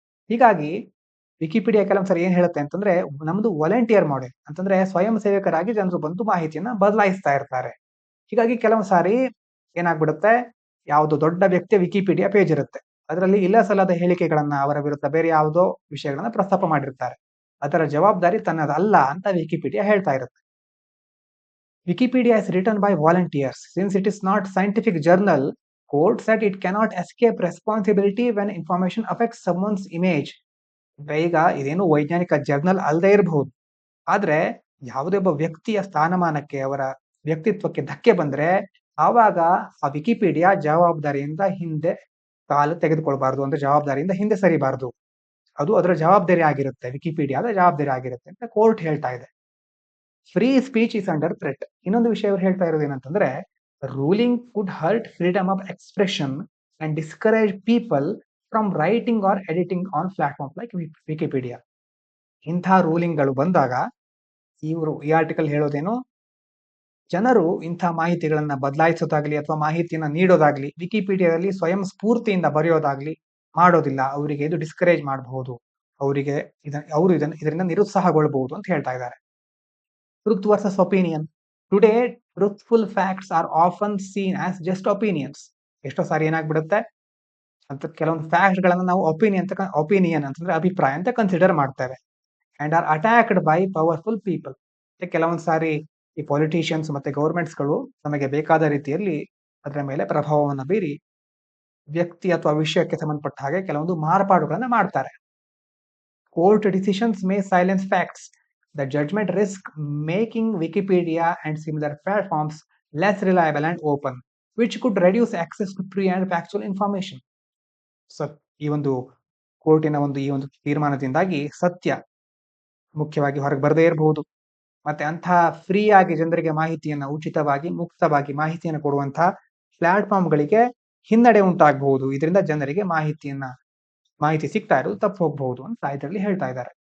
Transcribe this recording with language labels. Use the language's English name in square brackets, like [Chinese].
[Kannada] ಹೀಗಾಗಿ ವಿಕಿಪೀಡಿಯಾ ಕೆಲವೊಂದ್ಸರಿ ಏನ್ ಹೇಳುತ್ತೆ ಅಂತಂದ್ರೆ, ನಮ್ದು ವಾಲಂಟಿಯರ್ ಮಾಡೆಲ್ ಅಂತಂದ್ರೆ ಸ್ವಯಂ ಸೇವಕರಾಗಿ ಜನರು ಬಂದು ಮಾಹಿತಿಯನ್ನ ಬದಲಾಯಿಸ್ತಾ ಇರ್ತಾರೆ. ಹೀಗಾಗಿ ಕೆಲವೊಂದ್ ಸಾರಿ ಏನಾಗ್ಬಿಡುತ್ತೆ, ಯಾವುದೋ ದೊಡ್ಡ ವ್ಯಕ್ತಿಯ ವಿಕಿಪೀಡಿಯಾ ಪೇಜ್ ಇರುತ್ತೆ, ಅದರಲ್ಲಿ ಇಲ್ಲ ಸಲ್ಲದ ಹೇಳಿಕೆಗಳನ್ನ ಅವರ ವಿರುದ್ಧ ಬೇರೆ ಯಾವುದೋ ವಿಷಯಗಳನ್ನ ಪ್ರಸ್ತಾಪ ಮಾಡಿರ್ತಾರೆ. ಅದರ ಜವಾಬ್ದಾರಿ ತನ್ನದಲ್ಲ ಅಂತ ವಿಕಿಪೀಡಿಯಾ ಹೇಳ್ತಾ ಇರುತ್ತೆ. [English] Wikipedia is written by volunteers. Since it is not scientific journal, court said it cannot escape responsibility when information affects someone's image. [Kannada] ಈಗ ಇದೇನು ವೈಜ್ಞಾನಿಕ ಜರ್ನಲ್ ಅಲ್ಲದೆ ಇರಬಹುದು, ಆದ್ರೆ ಯಾವುದೇ ಒಬ್ಬ ವ್ಯಕ್ತಿಯ ಸ್ಥಾನಮಾನಕ್ಕೆ ಅವರ ವ್ಯಕ್ತಿತ್ವಕ್ಕೆ ಧಕ್ಕೆ ಬಂದ್ರೆ ಆವಾಗ ಆ ವಿಕಿಪೀಡಿಯಾ ಜವಾಬ್ದಾರಿಯಿಂದ ಹಿಂದೆ ಕಾಲು ತೆಗೆದುಕೊಳ್ಬಾರ್ದು, ಅಂದ್ರೆ ಜವಾಬ್ದಾರಿಯಿಂದ ಹಿಂದೆ ಸರಿಬಾರ್ದು. ಅದು ಅದರ ಜವಾಬ್ದಾರಿ ಆಗಿರುತ್ತೆ, ವಿಕಿಪೀಡಿಯಾದ ಜವಾಬ್ದಾರಿ ಆಗಿರುತ್ತೆ ಅಂತ ಕೋರ್ಟ್ ಹೇಳ್ತಾ ಇದೆ. [English] Free speech is under threat. [Kannada] ಇನ್ನೊಂದು ವಿಷಯ ಅವ್ರು ಹೇಳ್ತಾ ಇರೋದು ಏನಂತಂದ್ರೆ, [English] Ruling could hurt freedom of expression and discourage people from writing or editing on platform like Wikipedia. [Kannada] ಇಂಥ ರೂಲಿಂಗ್ಗಳು ಬಂದಾಗ ಈ ಆರ್ಟಿಕಲ್ ಹೇಳೋದೇನು, ಜನರು ಇಂಥ ಮಾಹಿತಿಗಳನ್ನ ಬದಲಾಯಿಸೋದಾಗ್ಲಿ ಅಥವಾ ಮಾಹಿತಿಯನ್ನ ನೀಡೋದಾಗ್ಲಿ ವಿಕಿಪೀಡಿಯಾದಲ್ಲಿ ಸ್ವಯಂ ಸ್ಫೂರ್ತಿಯಿಂದ ಬರೆಯೋದಾಗ್ಲಿ ಮಾಡೋದಿಲ್ಲ. ಅವರಿಗೆ ಇದು ಡಿಸ್ಕರೇಜ್ ಮಾಡಬಹುದು, ಅವರಿಗೆ ಇದರಿಂದ ನಿರುತ್ಸಾಹಗೊಳ್ಳಬಹುದು ಅಂತ ಹೇಳ್ತಾ ಇದ್ದಾರೆ. [English] Truth versus opinion. Today, truthful facts are often seen as just opinions. [Kannada] ಎಷ್ಟೋ ಸಾರಿ ಏನಾಗ್ಬಿಡುತ್ತೆ ಅಂತ, ಕೆಲವೊಂದು ಫ್ಯಾಕ್ಟ್ ಗಳನ್ನ ನಾವು ಒಪಿನಿಯನ್ ಅಂತಂದ್ರೆ ಅಭಿಪ್ರಾಯ ಅಂತ ಕನ್ಸಿಡರ್ ಮಾಡ್ತೇವೆ. [English] And are attacked by powerful people. [Kannada] ಕೆಲವೊಂದು ಸಾರಿ ಈ ಪೊಲಿಟಿಷಿಯನ್ಸ್ ಮತ್ತೆ ಗವರ್ಮೆಂಟ್ಸ್ ಗಳು ನಮಗೆ ಬೇಕಾದ ರೀತಿಯಲ್ಲಿ ಅದರ ಮೇಲೆ ಪ್ರಭಾವವನ್ನು ಬೀರಿ ವ್ಯಕ್ತಿ ಅಥವಾ ವಿಷಯಕ್ಕೆ ಸಂಬಂಧಪಟ್ಟ ಹಾಗೆ ಕೆಲವೊಂದು ಮಾರ್ಪಾಡುಗಳನ್ನ ಮಾಡ್ತಾರೆ. [English] Court decisions may silence facts. The judgment risk making Wikipedia and similar platforms less reliable and open, which could reduce access to free and factual information. [Kannada] So, ಈ ಒಂದು ಕೋರ್ಟಿನ ಈ ಒಂದು ತೀರ್ಮಾನದಿಂದಾಗಿ ಸತ್ಯ ಮುಖ್ಯವಾಗಿ ಹೊರಗೆ ಬರದೇ ಇರಬಹುದು, ಮತ್ತೆ ಅಂತಹ ಫ್ರೀ ಆಗಿ ಜನರಿಗೆ ಮಾಹಿತಿಯನ್ನ ಉಚಿತವಾಗಿ ಮುಕ್ತವಾಗಿ ಮಾಹಿತಿಯನ್ನು ಕೊಡುವಂತಹ ಪ್ಲಾಟ್ಫಾರ್ಮ್ಗಳಿಗೆ ಹಿನ್ನಡೆ ಉಂಟಾಗಬಹುದು. ಇದರಿಂದ ಜನರಿಗೆ ಮಾಹಿತಿ ಸಿಗ್ತಾ ಇರೋದು ತಪ್ಪು ಹೋಗಬಹುದು ಅಂತ ಇದರಲ್ಲಿ ಹೇಳ್ತಾ ಇದ್ದಾರೆ.